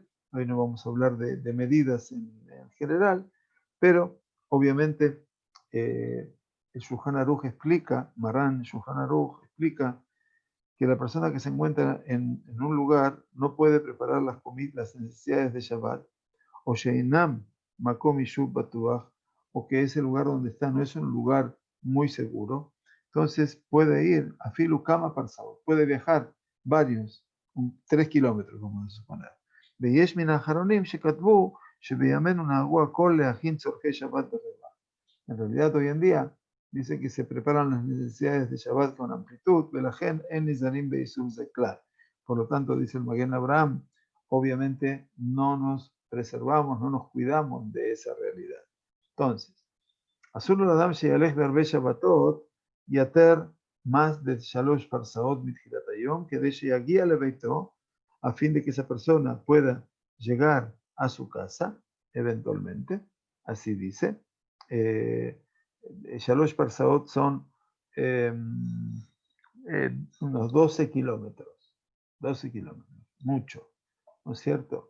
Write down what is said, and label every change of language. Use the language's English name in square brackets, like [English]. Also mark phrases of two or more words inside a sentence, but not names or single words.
[Spanish] Hoy no vamos a hablar de medidas en general, pero obviamente el Shulchan Aruch explica, Maran Shulchan Aruch explica que la persona que se encuentra en un lugar no puede preparar las necesidades de Shabbat, o [Hebrew] שאינם מקום יישוב בטוח, [Spanish] o que ese lugar donde está no es un lugar muy seguro. Entonces puede ir a [Hebrew] אפילו כמה פרסאות, [Spanish] puede viajar varios, 3 kilómetros, vamos a suponer. [Hebrew] ויש מן האחרונים שכתבו שבימינו נהגו הכל להכין צורכי שבת ברבע. [Spanish] En realidad hoy en día dice que se preparan las necesidades de Shabbat con amplitud, [Hebrew] ולכן אין נזהרים באיסור זה כלל. [Spanish] Por lo tanto, dice el Maguen Abraham, obviamente no nos preservamos, no nos cuidamos de esa realidad. Entonces, [Hebrew] אסור לאדם שילך בהרבה שבתות יותר [Spanish] más de [Hebrew] שלוש פרסאות מתחילת היום, כדי שיגיע לביתו, [Spanish] a fin de que esa persona pueda llegar a su casa, eventualmente, así dice. [Hebrew] Shalosh Parsaot [Spanish] son unos 12 kilómetros, mucho, ¿no es cierto?